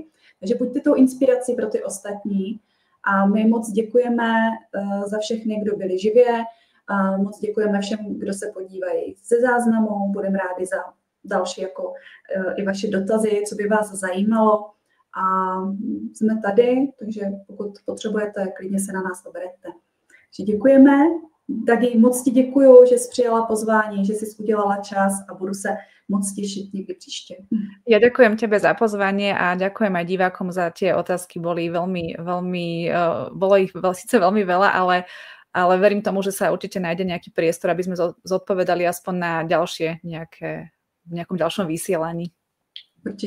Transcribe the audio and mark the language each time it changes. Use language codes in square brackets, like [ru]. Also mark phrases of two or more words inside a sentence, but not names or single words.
[cs] Takže buďte tou inspirací pro ty ostatní a my moc děkujeme za všechny, kdo byli živě, moc děkujeme všem, kdo se podívají ze záznamu, budeme rádi za další jako i vaše dotazy, co by vás zajímalo a jsme tady, takže pokud potřebujete, klidně se na nás obraťte. Takže děkujeme. Dagi, moc ti děkuju, že jsi přijala pozvání, že jsi udělala čas a budu se moc těšiť [sk] niekde príšte. Ja ďakujem tebe za pozvanie a ďakujem aj divákom za tie otázky. Boli bolo ich síce veľmi veľa, ale verím tomu, že sa určite nájde nejaký priestor, aby sme zodpovedali aspoň na ďalšie v nejakom ďalšom vysielaní.